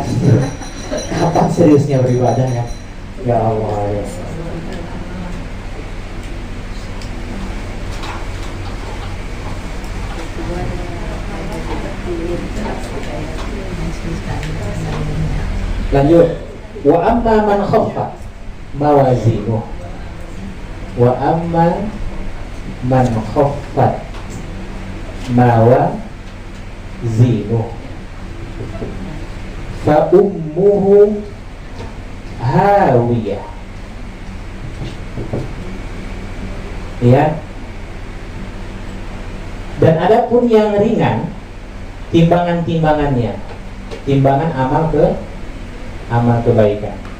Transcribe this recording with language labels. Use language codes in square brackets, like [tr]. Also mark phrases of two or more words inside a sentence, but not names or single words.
[id] Kapan seriusnya beribadah ya? Ya Allah ya. Lanjut. [ar] وأما من خف موازينه. وأما من خفت موازينه فأمه هاوية. [id] Ya. Dan adapun yang ringan timbangan-timbangannya, timbangan amal kebaikan.